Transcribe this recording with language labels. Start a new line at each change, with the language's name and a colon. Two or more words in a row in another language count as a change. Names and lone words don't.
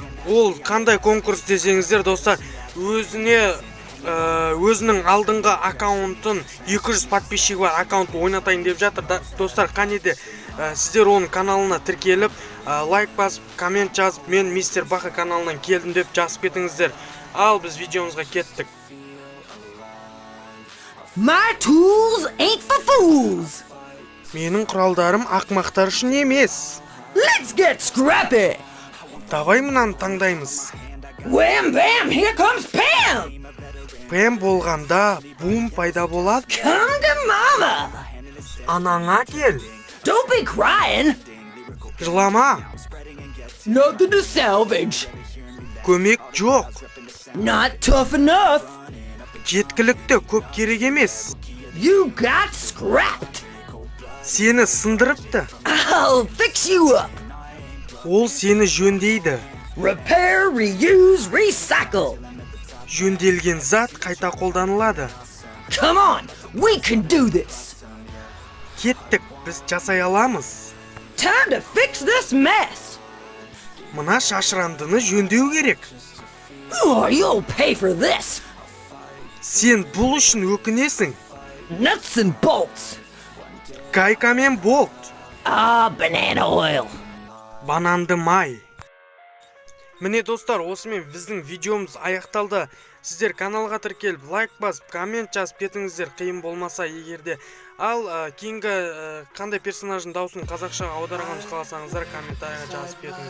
Kazakh: Ол қандай конкурс десеңіздер, достар, өзінің алдыңғы аккаунтын 200 подписчигі бар аккаунтын ойнатайын деп жатыр. Достар, қанеде сіздер оның каналына тіркеліп, лайк басып, коммент жазып, мен Мистер Баха каналынан келдім деп жазып кетіңіздер. Ал біз видеомызға кеттік.
English: My tools ain't for fools.
Kazakh: Менің құралдарым ақмақтар үшін емес.
English: Let's get scrappy.
Kazakh: Давай мұнаны таңдаймыз.
English: Wham bam, here comes Pam.
Kazakh: Пэм болғанда бум пайда болады.
English: Come to mama.
Kazakh: Анаңа кел.
English: Don't be crying.
Kazakh: Жылама.
English: Nothing to salvage.
Kazakh: Көмек жоқ.
English: Not tough enough.
Kazakh: Жеткілікті, көп керек емес.
English: You got scrapped.
Kazakh: Сені сындырыпты.
English: I'll fix you up.
Kazakh: Ол сені жөндейді.
English: Repair, reuse, recycle.
Kazakh: Жөнделген зат қайта қолданылады.
English: Come on, we can do this.
Kazakh: Кеттік, біз жасай аламыз.
English: Time to fix this mess.
Kazakh: Мына шашырандыны жөндеу керек.
English: Oh, you'll pay for this.
Kazakh: Сен бұл үшін өкінесің.
English: Nuts and bolts.
Kazakh: Гайка мен болт.
English: Banana oil.
Kazakh: Бананды май. Міне достар, осымен біздің видеомыз аяқталды. Сіздер каналға тіркеліп, лайк басып, коммент жазып кетіңіздер, қиын болмаса егерде. Ал кейінгі қандай персонаждың дауысын қазақшаға аударғанымыз қаласаңыздар, комментарияға жазып кетіңіздер.